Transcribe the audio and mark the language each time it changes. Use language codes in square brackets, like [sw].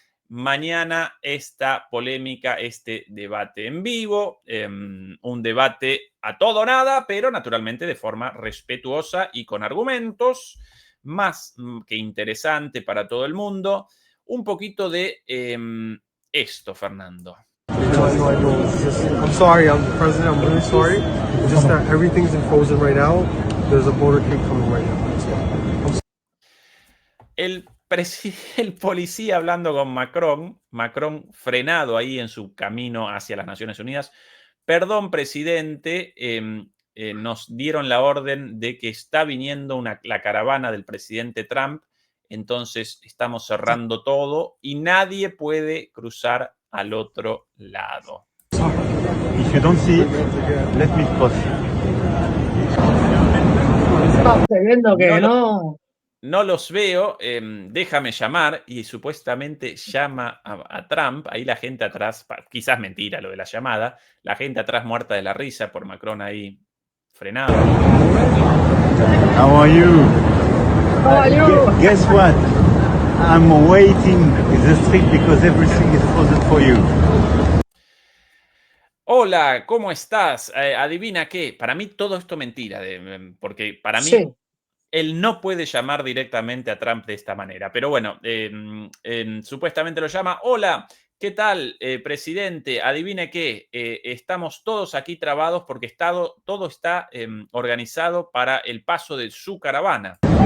[es] Mañana esta polémica, este debate en vivo, un debate a todo o nada, pero naturalmente de forma respetuosa y con argumentos, más que interesante para todo el mundo. Un poquito de esto, Fernando. [en] I'm sorry, President, I'm really sorry. It's just that everything's in frozen right now. There's a motorcade coming right now. [es] El policía hablando con Macron frenado ahí en su camino hacia las Naciones Unidas. Perdón, presidente, nos dieron la orden de que está viniendo la caravana del presidente Trump, entonces estamos cerrando todo y nadie puede cruzar al otro lado. [en] If you don't see it, let me cross. [es] Estoy viendo que no. No los veo, déjame llamar, y supuestamente llama a Trump, ahí la gente atrás, quizás mentira lo de la llamada, la gente atrás muerta de la risa por Macron ahí frenado. [en] How are you? How are you? Guess what? I'm waiting in the street because everything is frozen for you. [es] Hola, ¿cómo estás? Adivina qué, para mí todo esto es mentira, porque para mí... Sí. él no puede llamar directamente a Trump de esta manera. Pero bueno, supuestamente lo llama. Hola, ¿qué tal, presidente? Adivine qué, estamos todos aquí trabados porque todo está organizado para el paso de su caravana.